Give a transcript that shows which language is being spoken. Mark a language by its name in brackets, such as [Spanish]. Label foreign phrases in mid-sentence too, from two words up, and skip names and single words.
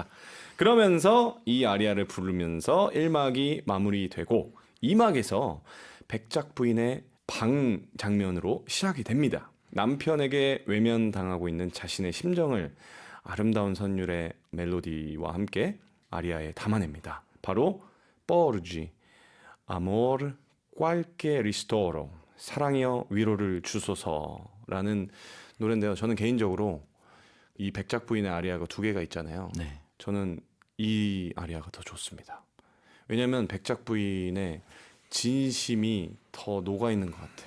[Korean] 그러면서 이 아리아를 부르면서 1막이 마무리되고 2막에서 백작 부인의 방 장면으로 시작이 됩니다. 남편에게 외면당하고 있는 자신의 심정을 아름다운 선율의 멜로디와 함께 아리아에 담아냅니다. [Italian] 바로 Porgi, amor qualche ristoro, [Korean] 사랑이여 위로를 주소서라는 노래인데요. 저는 개인적으로 이 백작 부인의 아리아가 두 개가 있잖아요. 네. 저는 이 아리아가 더 좋습니다. 왜냐하면 백작 부인의 진심이 더 녹아 있는 것 같아요.